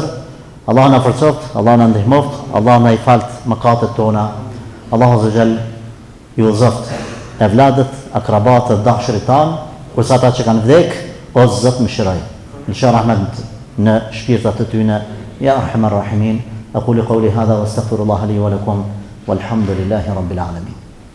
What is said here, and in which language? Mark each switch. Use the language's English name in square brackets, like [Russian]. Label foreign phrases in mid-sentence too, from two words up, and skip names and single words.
[Albanian] Allah na forcoft, Allah na ndihmoft, Allah na i falt mëkatet tona. Allahu [Arabic] عز وجل [Albanian] ju zoft evladët, akrabatët, dashurit tan, kurse ata që kanë vdek, o Zot më shiroj. Insha rahmet në shpirtat e tyre. [Arabic] يا أرحم الراحمين. أقول قولي هذا واستغفر الله لي ولكم والحمد لله رب العالمين.